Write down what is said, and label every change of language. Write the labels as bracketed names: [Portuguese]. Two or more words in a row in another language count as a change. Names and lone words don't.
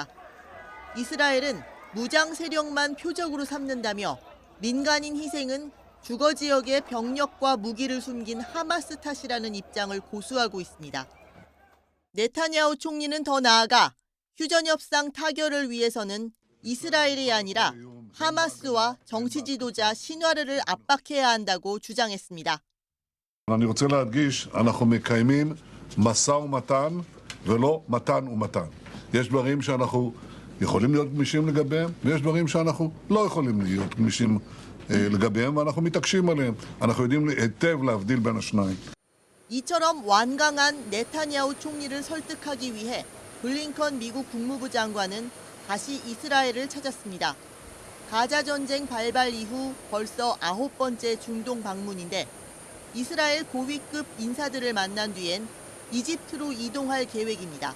[Korean] 이스라엘은 무장 세력만 표적으로 삼는다며 민간인 희생은 주거 지역에 병력과 무기를 숨긴 하마스 탓이라는 입장을 고수하고 있습니다. 네타냐후 총리는 더 나아가 휴전협상 타결을 위해서는 이스라엘이 아니라 하마스와 정치 지도자 신와르를 압박해야 한다고 주장했습니다. [Hebrew] אני רוצה להדגיש, אנחנו מקיימים משא ומתן ולא מתן ומתן. יש דברים שאנחנו יכולים להיות גמישים לגביהם, ויש דברים שאנחנו לא יכולים להיות גמישים לגביהם, ואנחנו מתעקשים עליהם. אנחנו יודעים היטב להבדיל בין השניים. [Korean] 이처럼 완강한 네타냐후 총리를 설득하기 위해 블링컨 미국 국무부 장관은 다시 이스라엘을 찾았습니다. 가자 전쟁 발발 이후 벌써 9번째 중동 방문인데 이스라엘 고위급 인사들을 만난 뒤엔 이집트로 이동할 계획입니다.